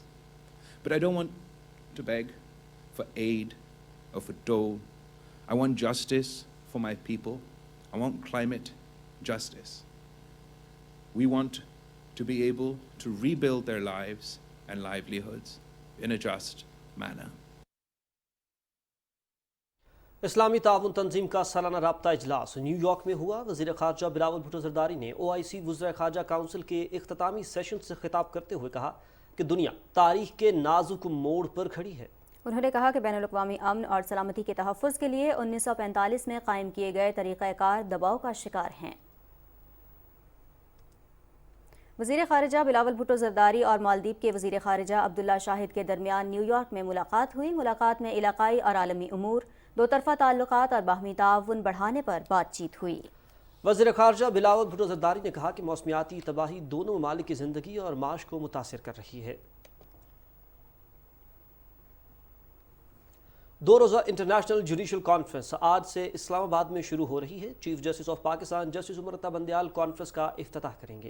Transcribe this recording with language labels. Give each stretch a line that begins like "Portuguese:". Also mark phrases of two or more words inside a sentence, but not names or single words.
English: But I don't want to beg for aid or for dole. I want justice for my people. I want climate justice. We want to be able to rebuild their lives and livelihoods in a just manner.
Urdu: اسلامی تعاون تنظیم کا سالانہ رابطہ اجلاس نیویارک میں ہوا. وزیر خارجہ بلاول بھٹو زرداری نے OIC وزرائے خارجہ کونسل کے اختتامی سیشن سے خطاب کرتے ہوئے کہا کہ دنیا تاریخ کے نازک موڑ پر کھڑی ہے. انہوں نے کہا کہ بین الاقوامی امن اور سلامتی کے تحفظ کے لیے 1945 میں قائم کیے گئے طریقہ کار دباؤ کا شکار ہیں. وزیر خارجہ بلاول بھٹو زرداری اور مالدیپ کے وزیر خارجہ عبداللہ شاہد کے درمیان نیویارک میں ملاقات ہوئی. ملاقات میں علاقائی اور عالمی امور، دو طرفہ تعلقات اور باہمی تعاون بڑھانے پر بات چیت ہوئی. وزیر خارجہ بلاول بھٹو زرداری نے کہا کہ موسمیاتی تباہی دونوں ممالک کی زندگی اور معاش کو متاثر کر رہی ہے. 2 روزہ انٹرنیشنل جوڈیشل کانفرنس آج سے اسلام آباد میں شروع ہو رہی ہے. چیف جسٹس آف پاکستان جسٹس عمر عطا بندیال کانفرنس کا افتتاح کریں گے.